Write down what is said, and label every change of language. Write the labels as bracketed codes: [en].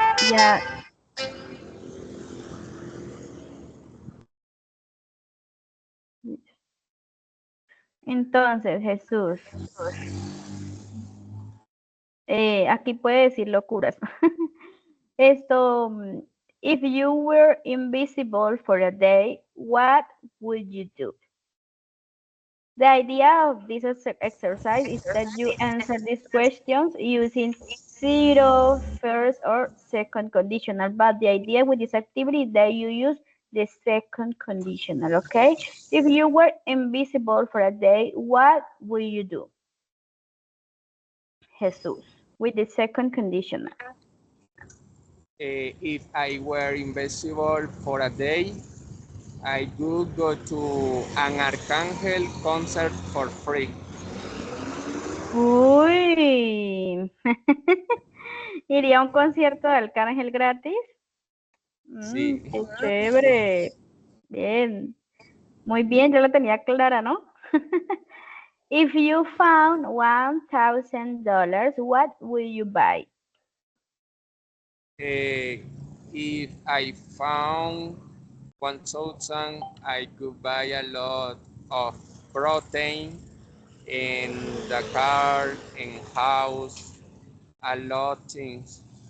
[es] Ya. Entonces, Jesús. Aquí puede decir locuras. Esto, [en] if you were invisible for a day, what would you do? The idea of this exercise is that you answer these questions using zero, first, or second conditional. But the idea with this activity is that you use the second conditional, okay? If you were invisible for a day, what would you do? Jesús, with the second conditional. If I were invisible for a day, I would go to an Arcángel concert for free. Uy. [es] ¿Iría a un concierto de Arcángel gratis? Sí. Qué chévere. Bien. Muy bien, yo la tenía clara, ¿no? [en] If you found $1,000, what will you buy? If I found 1,000, I could buy a lot of protein in the car, in house, a lot things.